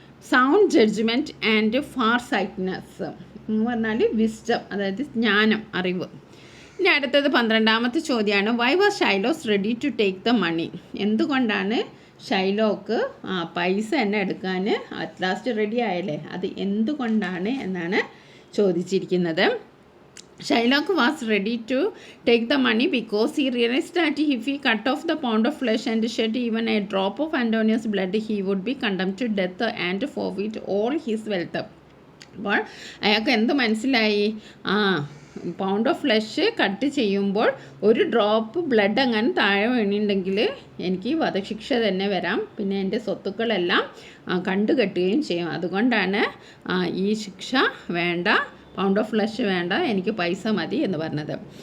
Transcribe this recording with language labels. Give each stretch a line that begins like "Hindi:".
English: sound judgement and far sightness
Malayalam: എന്ന് പറഞ്ഞാൽ wisdom, അതായത് ജ്ഞാനം, അറിവ്. ഇനി അടുത്തത് 12ാമത്തെ ചോദ്യമാണ്,
English: Why was Shylock's ready to take the money?
Malayalam: എന്തുകൊണ്ടാണ് ഷൈലോക്ക് പൈസ തന്നെ എടുക്കാൻ അറ്റ് ലാസ്റ്റ് റെഡി ആയല്ലേ, അത് എന്തുകൊണ്ടാണ് എന്നാണ് ചോദിച്ചിരിക്കുന്നത്.
English: Shylock was ready to take the money because he realized that if he cut off the pound of flesh and shed even a drop of Antonius' blood, he would be condemned to death and forfeit all his wealth.
Malayalam: അപ്പോൾ അയാൾക്ക് എന്ത് മനസ്സിലായി? Pound of flush cut ചെയ്യുമ്പോൾ ഒരു drop blood അങ്ങനെ താഴെ വീണിട്ടുണ്ടെങ്കിൽ എനിക്ക് വധശിക്ഷ തന്നെ വരാം, പിന്നെ എൻ്റെ സ്വത്തുക്കളെല്ലാം കണ്ടുകെട്ടുകയും ചെയ്യും. അതുകൊണ്ടാണ് ഈ ശിക്ഷ വേണ്ട, പൗണ്ട് ഓഫ് ഫ്ലഷ് വേണ്ട, എനിക്ക് പൈസ മതി എന്ന് പറഞ്ഞത്.